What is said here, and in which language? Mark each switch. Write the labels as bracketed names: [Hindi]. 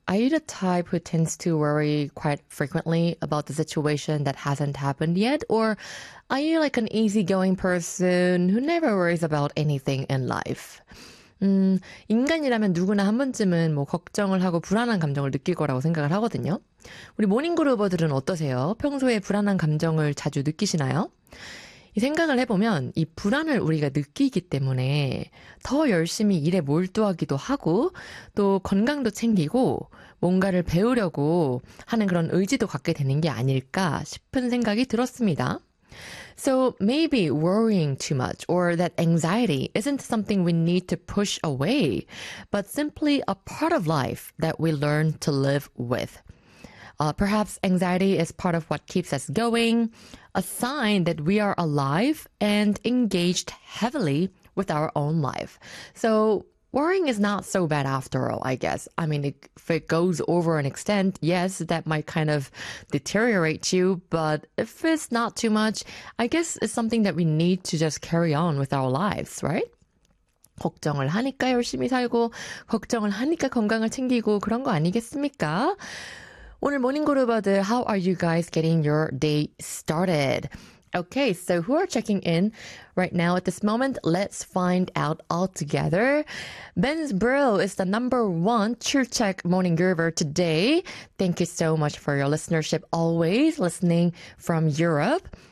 [English] Are you the type who tends to worry quite frequently about the situation that hasn't happened yet? Or are you like an easygoing person who never worries about anything in life? [Korean] 인간이라면 누구나 한 번쯤은 뭐 걱정을 하고 불안한 감정을 느낄 거라고 생각을 하거든요. 우리 모닝그루버들은 어떠세요? 평소에 불안한 감정을 자주 느끼시나요? 생각을 해보면 이 불안을 우리가 느끼기 때문에 더 열심히 일에 몰두하기도 하고 또 건강도 챙기고 뭔가를 배우려고 하는 그런 의지도 갖게 되는 게 아닐까 싶은 생각이 들었습니다. [English] So maybe worrying too much or that anxiety isn't something we need to push away, but simply a part of life that we learn to live with. Perhaps anxiety is part of what keeps us going, a sign that we are alive and engaged heavily with our own life. So worrying is not so bad after all, I guess. I mean, if it goes over an extent, yes, that might kind of deteriorate you, but if it's not too much, I guess it's something that we need to just carry on with our lives, right? [Korean] 걱정을 하니까 열심히 살고, 걱정을 하니까 건강을 챙기고 그런 거 아니겠습니까? 오늘 모닝 그룹아들, [English] how are you guys getting your day started? Okay, so who are checking in right now at this moment? Let's find out all together. Ben's Bro is the number one Chilcheok morning groover today. Thank you so much for your listenership, always listening from Europe.